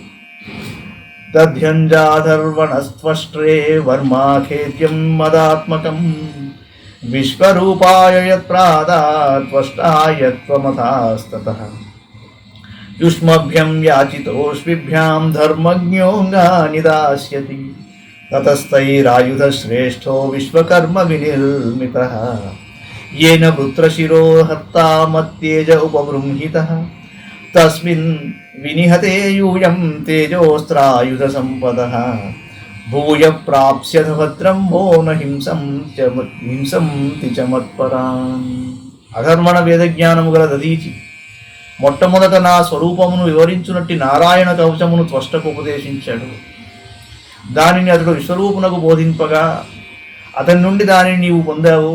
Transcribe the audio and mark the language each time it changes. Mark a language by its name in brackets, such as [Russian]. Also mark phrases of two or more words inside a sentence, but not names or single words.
[Sanskrit] దధ్యంజాధర్వణస్త్వష్ట్రే వర్మాఖేద్యం మదాత్మకం విశ్వరూపాయ యత్ప్రాదాత్వష్టాయత్వమతాస్తతః యుష్మభ్యం యాచితోష్విభ్యాం ధర్మజ్ఞోంగా నిదాస్యతి తతస్తైరాయుధశ్రేష్ఠో విశ్వకర్మ వినిర్మితః येन वृत्रशिरो हत्ता मत्तेज उपबृंहितः तस्मिन् विनिहते यूयं तेजोस्त्रायुधसम्पदः भूय प्राप्स्यथ भद्रं वो न హింసంతి చ మత్పరాన్. [Telugu] అధర్మణ వేదజ్ఞానము గల దధీచి మొట్టమొదట నా స్వరూపమును వివరించునట్టి నారాయణ కవచమును త్వష్టకు ఉపదేశించాడు. దానిని అతడు విశ్వరూపునకు బోధింపగా అతని నుండి దానిని నీవు పొందావు.